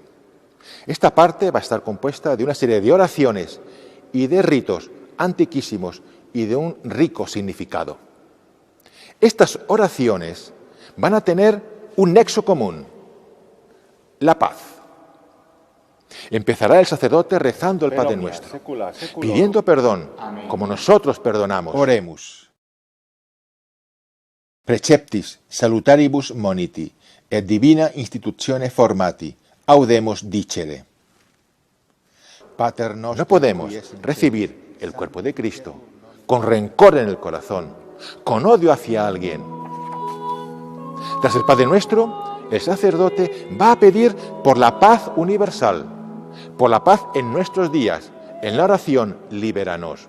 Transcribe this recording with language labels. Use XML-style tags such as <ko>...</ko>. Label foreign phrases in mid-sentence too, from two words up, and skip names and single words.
<es>Esta parte va a estar compuesta de una serie de oraciones y de ritos antiquísimos y de un rico significado. Estas oraciones van a tener un nexo común, la paz. Empezará el sacerdote rezando el Padre Nuestro, pidiendo perdón, como nosotros perdonamos.</es> <la>Oremus. Preceptis salutaribus moniti, et divina institutione formati, audemus dicere. Pater nostro.</la> <es>No podemos recibir el cuerpo de Cristo con rencor en el corazón, con odio hacia alguien. Tras el Padre Nuestro, el sacerdote va a pedir por la paz universal, por la paz en nuestros días, en la oración Liberanos.</es>